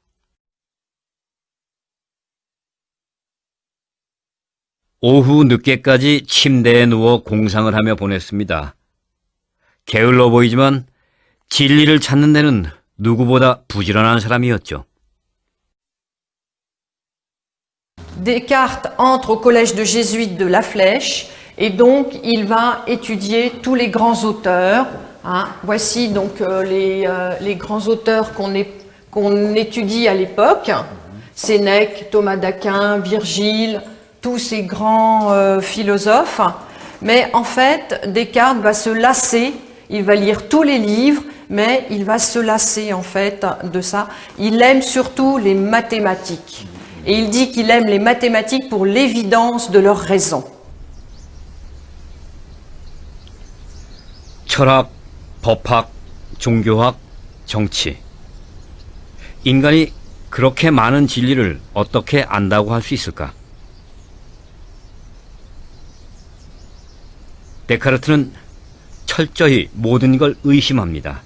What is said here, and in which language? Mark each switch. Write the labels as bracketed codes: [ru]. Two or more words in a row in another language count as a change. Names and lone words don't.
[ko] 오후 늦게까지 침대에 누워 공상을 하며 보냈습니다. 게을러 보이지만 진리를 찾는 데는 누구보다 부지런한 사람이었죠. [fr] Descartes entre au collège de jésuites de La Flèche et donc il va étudier tous les grands auteurs. Voici donc les grands auteurs qu'on étudie à l'époque. Sénèque, Thomas d'Aquin, Virgile, tous ces grands philosophes. Mais en fait, Descartes va se lasser, il va lire tous les livres, mais il va se lasser en fait de ça. Il aime surtout les mathématiques. Et il dit qu'il aime les mathématiques pour l'évidence de leur raison. [ko] 철학, 법학, 종교학, 정치. 인간이 그렇게 많은 진리를 어떻게 안다고 할 수 있을까? 데카르트는 철저히 모든 걸 의심합니다.